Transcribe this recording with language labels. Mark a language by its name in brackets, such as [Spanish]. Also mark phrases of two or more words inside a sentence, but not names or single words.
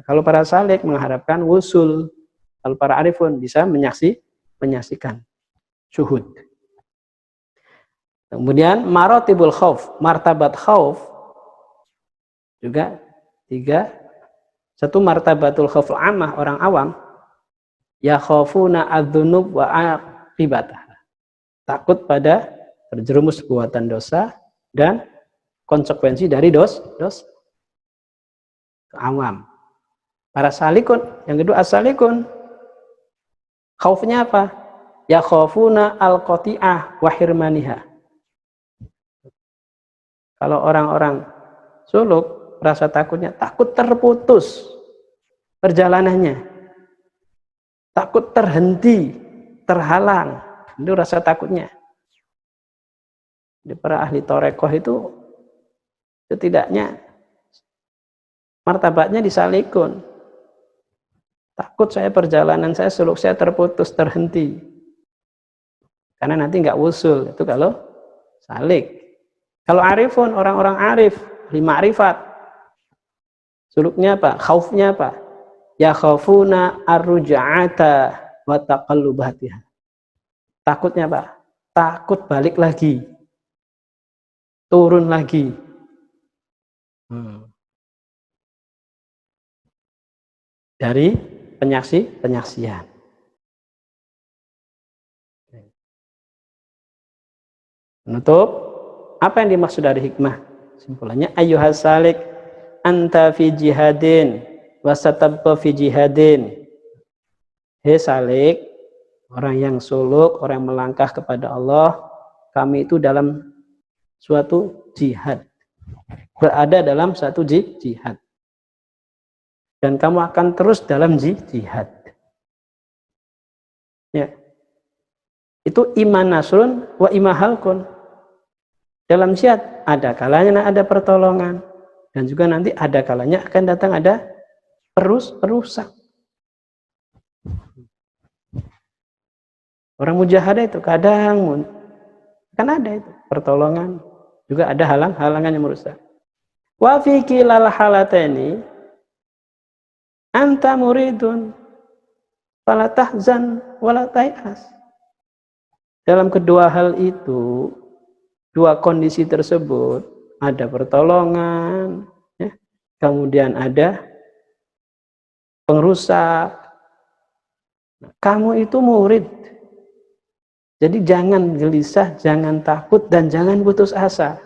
[Indonesian] Kalau para salik mengharapkan wusul. Kalau para arifun bisa menyaksikan syuhud. Kemudian [Arabic] مراتب الخوف, [Indonesian] martabat khauf juga tiga. Satu, [Arabic] مرتبة الخوف عامة, [Indonesian] orang awam, [Arabic] يخافون الذنوب وعاقبتها. [Indonesian] Takut pada terjerumus perbuatan dosa dan konsekuensi dari dosa. Awam. Para salikun, yang kedua as-salikun, khaufnya apa? [Arabic] يخافون القطيعة وحرمانها. [Indonesian] Kalau orang-orang suluk, rasa takutnya takut terputus perjalanannya, takut terhenti, terhalang. Itu rasa takutnya. Di para ahli torekoh itu setidaknya martabatnya disalikun. Takut saya perjalanan saya, suluk saya terputus, terhenti. Karena nanti nggak wusul. Itu kalau salik. Kalau arifun, orang-orang arif, ma'rifat, suluknya apa? Khaufnya apa? [Arabic] يخافون الرجعة وتقلباتها. [Indonesian] Takutnya apa? Takut balik lagi. Turun lagi. Dari penyaksian. Menutup, apa yang dimaksud dari hikmah? Simpulannya, [Arabic] أيها السالك أنت في جهاد وستبقى في جهاد. [Indonesian] Hei salik, orang yang suluk, orang yang melangkah kepada Allah, kami itu dalam suatu jihad. Berada dalam satu jihad. Dan kamu akan terus dalam jihad. Ya. [Arabic] Itu إما نصر وإما هلك. [Indonesian] Dalam syad ada kalanya ada pertolongan dan juga nanti ada kalanya akan datang ada perusak. Orang mujahadah itu kadang kan ada itu pertolongan, juga ada halangan yang merusak. [Arabic] وفي كلا الحالتين أنت مريد فلا تحزن ولا تيأس. [Indonesian] Dalam kedua hal itu, dua kondisi tersebut, ada pertolongan, ya, kemudian ada pengrusak. Kamu itu murid. Jadi jangan gelisah, jangan takut, dan jangan putus asa.